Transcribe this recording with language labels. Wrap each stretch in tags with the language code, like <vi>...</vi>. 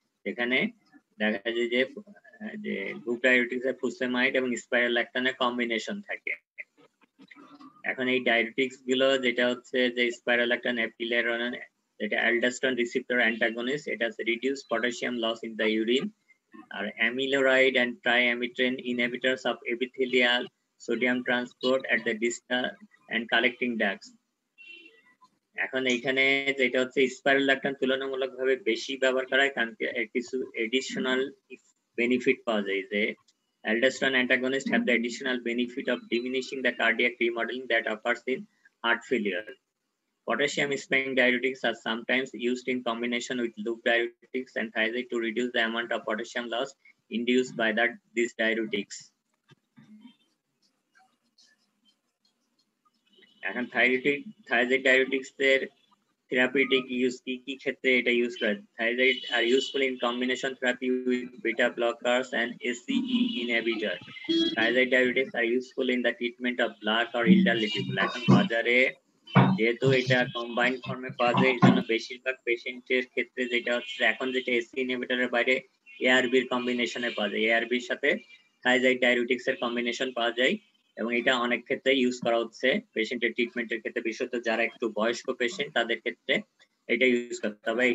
<bn>এখানে দেখা যায় যে লুপ ডায়ুরেটিক্স এর ফুসেমাইড এবং স্পাইরোল্যাকটনের কম্বিনেশন থাকে। এখন এই ডায়ুরেটিক্স গুলো যেটা হচ্ছে যে স্পাইরোল্যাকটন, এপিলেরন, যেটা অ্যালডোস্টেরন রিসেপ্টর অ্যান্টাগনিস্ট, এটা হচ্ছে</bn> <en>Reduce potassium loss in the urine.</en> <bn>আর</bn> <en>Amiloride and triamterene inhibitors of epithelial sodium transport at the distal and collecting ducts.</en> <bn>এখন এইখানে যেটা হচ্ছে স্পাইরোল্যাকটন তুলনামূলকভাবে বেশি ব্যবহার করা হয়, কারণ কিছু এডিশনাল বেনিফিট পাওয়া যায়। যে</bn> <en>aldosterone antagonists have the additional benefit of diminishing the cardiac remodeling that occurs in heart failure. Potassium sparing diuretics are sometimes used in combination with loop diuretics and thiazide to reduce the amount of potassium loss induced by these diuretics.</en> <bn>এখন thiazide diuretics এর therapeutic use কি ক্ষেত্রে এটা use করে?</bn> <en>Thiazide are useful in combination therapy with beta blockers and ACE inhibitor. Thiazide diuretics are useful in the treatment of black or elderly people.</en> <bn>এখন বাজারে যেহেতু এটা কম্বাইন্ড ফর্মে পাওয়া যায়, এই জন্য বেশিরভাগ পেশেন্টের ক্ষেত্রে যেটা হচ্ছে এখন যেটা এসি ইনহিবিটরের বাইরে এআরবির কম্বিনেশনে পাওয়া যায়, এআরবির সাথে থাইজাইড ডায়ুরেটিক্স এর কম্বিনেশন পাওয়া যায়। এবং এটা অনেক ক্ষেত্রে ইউজ করা হচ্ছে পেশেন্টের ট্রিটমেন্টের ক্ষেত্রে, বিশেষত যারা একটু বয়স্ক পেশেন্ট তাদের ক্ষেত্রে এটা ইউজ করতে হবে।</bn>